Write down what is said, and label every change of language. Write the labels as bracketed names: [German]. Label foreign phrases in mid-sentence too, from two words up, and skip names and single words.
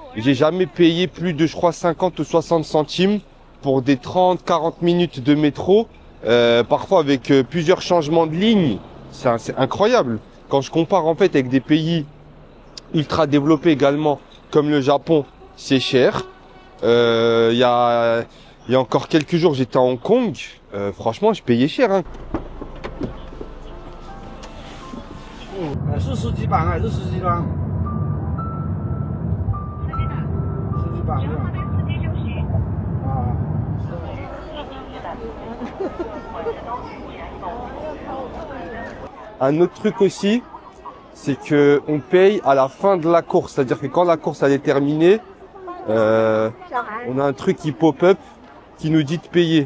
[French] J'ai jamais payé plus de, je crois, 50 ou 60 centimes pour des 30-40 minutes de métro, parfois avec plusieurs changements de ligne. C'est incroyable. Quand je compare en fait avec des pays ultra développés également, comme le Japon, c'est cher. Il y a encore quelques jours, j'étais à Hong Kong. Franchement, je payais cher. Hein. [Chinese] 是十几磅还是十几磅？十几磅。啊。 [French] Un autre truc aussi, c'est que on paye à la fin de la course. C'est-à-dire que quand la course elle est terminée, on a un truc qui pop-up qui nous dit de payer.